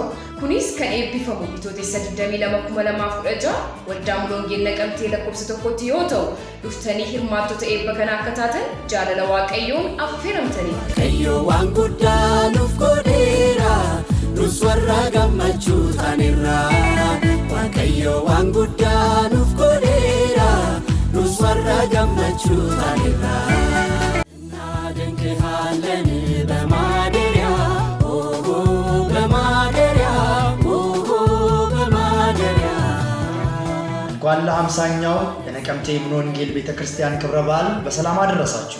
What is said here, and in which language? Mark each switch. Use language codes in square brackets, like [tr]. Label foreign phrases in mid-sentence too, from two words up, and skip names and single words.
[om] kunis kan eebbifamu Bitootessa 22 waldaa Munoongeelii Naqamtee lakkoofsa tokkotti yoo ta'u dhuftanii hirmaattota eebba kana akka taatan jaalala waaqayyoon affeeramtanii waaqayyo waan guddaa nuuf godheera nus warra gammachuu taanerra waaqayyo waan guddaa nuuf godheera nus warra gammachuu taanerra [am] ናደንቅሃለን በማደሪያ እንኳን ለ50ኛው የነቀምቴ ሙሉወንጌል ቤተክርስቲያን ክብረ በዓል በሰላም አደረሳችሁ።